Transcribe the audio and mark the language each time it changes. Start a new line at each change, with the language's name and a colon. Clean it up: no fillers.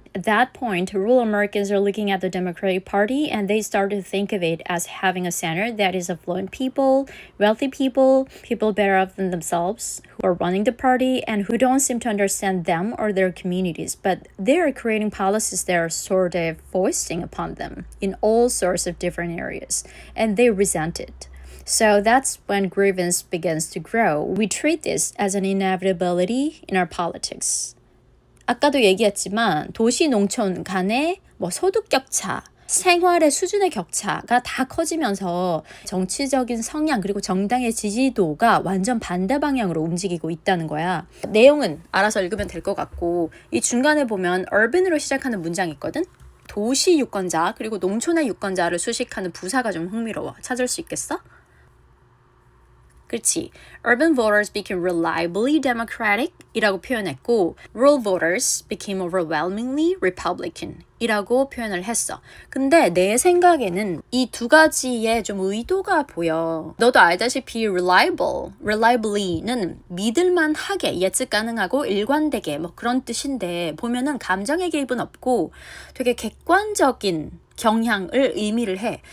English: At that point, rural Americans are looking at the Democratic Party and they start to think of it as having a center that is affluent people, wealthy people, people better off than themselves, who are running the party and who don't seem to understand them or their communities, but they are creating policies that are sort of foisting upon them in all sorts of different areas, and they resent it. So that's when grievance begins to grow. We treat this as an inevitability in our politics.
Korean: 아까도 얘기했지만 도시 농촌 간의 소득 격차, 생활의 수준의 격차가 다 커지면서 정치적인 성향 그리고 정당의 지지도가 완전 반대 방향으로 움직이고 있다는 거야. 내용은 알아서 읽으면 될 것 같고 이 중간에 보면 urban으로 시작하는 문장이 있거든. 도시 유권자 그리고 농촌의 유권자를 수식하는 부사가 좀 흥미로워. 찾을 수 있겠어? 그렇지.
English: Urban voters became reliably Democratic
Korean: 이라고 표현했고
English: rural voters became overwhelmingly Republican
Korean: 이라고 표현을 했어. 근데 내 생각에는 이 두 가지에 좀 의도가 보여. 너도 알다시피 reliably는 믿을만하게, 예측 가능하고 일관되게 그런 뜻인데 보면은 감정의 개입은 없고 되게 객관적인 경향을 의미를 해.